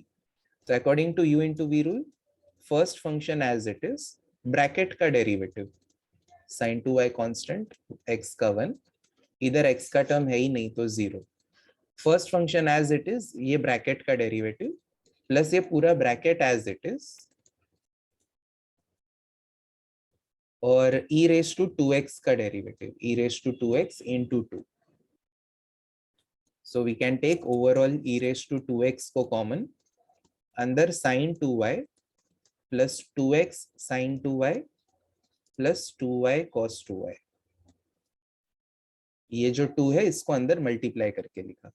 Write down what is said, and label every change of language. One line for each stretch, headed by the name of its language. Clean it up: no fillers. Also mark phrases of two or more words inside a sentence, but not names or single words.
Hindi: तो
English: according to u into v rule, first function as it is,
Hindi: ब्रैकेट का डेरिवेटिव
English: sin 2y
Hindi: कांस्टेंट x का 1, इधर x का टर्म है ही नहीं तो 0,
English: first function as it is,
Hindi: ये ब्रैकेट का डेरिवेटिव प्लस ये पूरा ब्रैकेट
English: as it is,
Hindi: और
English: e raise to 2x
Hindi: का डेरिवेटिव,
English: e raise to 2x into 2. So we can take overall e raised to 2x
Hindi: को कॉमन, अंदर
English: sin 2y plus 2x sin 2y plus 2y cos 2y,
Hindi: ये जो 2 है इसको अंदर मल्टीप्लाई करके लिखा।